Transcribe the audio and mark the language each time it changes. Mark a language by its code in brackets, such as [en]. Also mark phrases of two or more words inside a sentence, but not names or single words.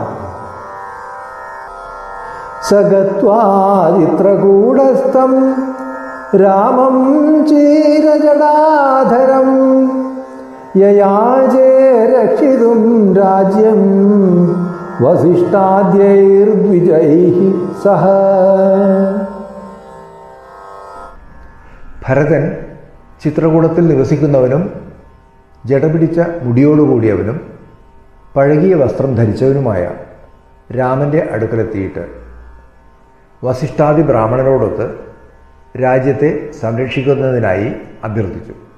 [sa] स गत्वा चित्रकूटस्थं रामं चीरजटाधरं ययाचे रक्षितुं राज्यं वसिष्ठाद्यैर्द्विजैः सह। [ml] ഭരതൻ ചിത്രകൂടത്തിൽ നിവസിക്കുന്നവനും ജടപിടിച്ച മുടിയോടുകൂടിയവനും പഴകിയ വസ്ത്രം ധരിച്ചവനുമായ രാമൻ്റെ അടുക്കലെത്തിയിട്ട് വസിഷ്ഠാദി ബ്രാഹ്മണരോടൊത്ത് രാജ്യത്തെ സംരക്ഷിക്കുന്നതിനായി അഭ്യർത്ഥിച്ചു.